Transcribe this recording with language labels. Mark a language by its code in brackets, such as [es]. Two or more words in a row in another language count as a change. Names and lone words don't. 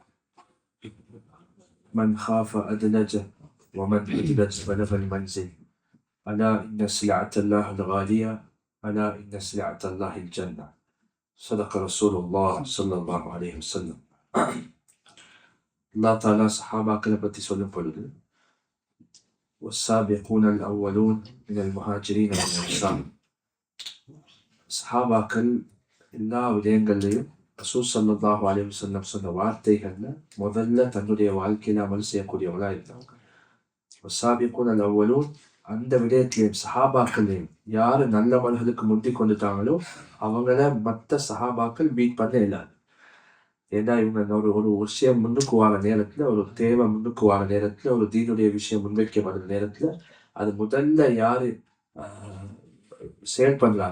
[ar] من خاف أدلج ومن أدلج بلغ المنزل ألا إن سلعة الله الغالية ألا إن سلعة الله الجنة صدق رسول الله صلى الله عليه وسلم. الله تعالى صحابة [ta] பற்றி சொல்லும் பொழுது [ar] والسابقون الأولون من المهاجرين والأنصار [ta] சஹாபாக்கள் எல்லா விடயங்கள்லையும் [ar] رسول صلى الله عليه وسلم [ta] சொன்ன வார்த்தைகள்ல முதல்ல தன்னுடைய வாழ்க்கையில அமல் செய்யக்கூடியவங்களா இருந்தாங்க. [ar] والسابقون الأولون [ta] அந்த விடயத்திலையும் சஹாபாக்களையும் யாரு நல்லவர்களுக்கு முந்தி கொண்டுட்டாங்களோ அவங்கள மற்ற சஹாபாக்கள் பீட் பண்ண இல்லாது. ஏன்னா இவங்க ஒரு விஷயம் முன்னுக்கு வார நேரத்துல, ஒரு தேவை முன்னுக்கு வார நேரத்துல, ஒரு தீனுடைய விஷயம் முன்வைக்கப்படுற நேரத்துல அது முதல்ல யாரு செயல் பண்றாங்க.